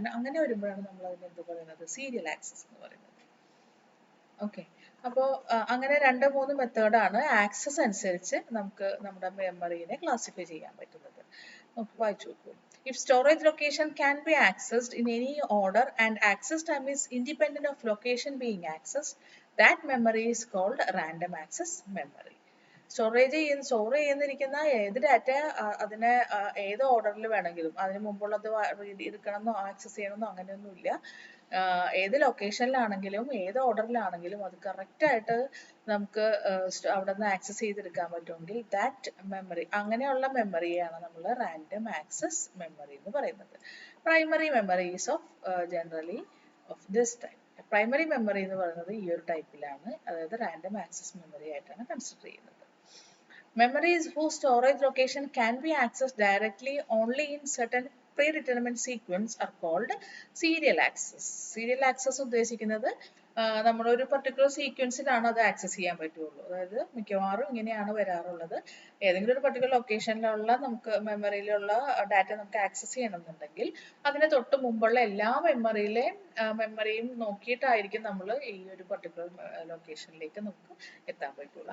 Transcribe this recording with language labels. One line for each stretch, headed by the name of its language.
Malayalam: അങ്ങനെ വരുമ്പോഴാണ് നമ്മൾ അതിന് എന്ത് പറയുന്നത് സീരിയൽ ആക്സസ് എന്ന് പറയുന്നത്. ഓക്കെ, അപ്പോൾ അങ്ങനെ 2-3 മെത്തേഡാണ് ആക്സസ് അനുസരിച്ച് നമുക്ക് നമ്മുടെ മെമ്മറിനെ ക്ലാസിഫൈ ചെയ്യാൻ പറ്റുന്നത്. നമുക്ക് വായിച്ചു നോക്കൂ.
English: If storage location can be accessed in any order and access time is independent of location being accessed, that memory is called random access memory.
Malayalam: Store ചെയ്യുന്നിരിക്കുന്ന ഏത് ഡാറ്റ അതിനെ ഏത് ഓർഡറിൽ വേണമെങ്കിലും, അതിന് മുമ്പുള്ളത് എടുക്കണമെന്നോ ആക്സസ് ചെയ്യണമെന്നോ അങ്ങനെയൊന്നുമില്ല. ഏത് ലൊക്കേഷനിലാണെങ്കിലും ഏത് ഓർഡറിലാണെങ്കിലും അത് കറക്റ്റായിട്ട് നമുക്ക് അവിടെ നിന്ന് ആക്സസ് ചെയ്തെടുക്കാൻ പറ്റുമെങ്കിൽ ദാറ്റ് മെമ്മറി, അങ്ങനെയുള്ള മെമ്മറിയാണ് നമ്മൾ റാൻഡം ആക്സസ് മെമ്മറി എന്ന് പറയുന്നത്.
English: Primary memory is of generally of this type.
Malayalam: Primary memory എന്ന് പറയുന്നത് ഈ ഒരു ടൈപ്പിലാണ്, അതായത് റാൻഡം ആക്സസ് മെമ്മറി ആയിട്ടാണ് കൺസിഡർ ചെയ്യുന്നത്.
English: Memories whose storage location can be accessed directly only in certain predetermined sequence are called serial access.
Malayalam: Serial access ഉദ്ദേശിക്കുന്നത് നമ്മൾ ഒരു പർട്ടിക്കുലർ സീക്വൻസിലാണ് അത് ആക്സസ് ചെയ്യാൻ പറ്റുള്ളൂ. അതായത് മിക്കവാറും ഇങ്ങനെയാണ് വരാറുള്ളത്. ഏതെങ്കിലും ഒരു പർട്ടിക്കുലർ ലൊക്കേഷനിലുള്ള നമുക്ക് മെമ്മറിയിലുള്ള ഡാറ്റ നമുക്ക് ആക്സസ് ചെയ്യണമെന്നുണ്ടെങ്കിൽ അതിന് തൊട്ട് മുമ്പുള്ള എല്ലാ മെമ്മറിയും നോക്കിയിട്ടായിരിക്കും നമ്മൾ ഈ ഒരു പർട്ടിക്കുലർ ലൊക്കേഷനിലേക്ക് നമുക്ക് എത്താൻ പറ്റുള്ളൂ.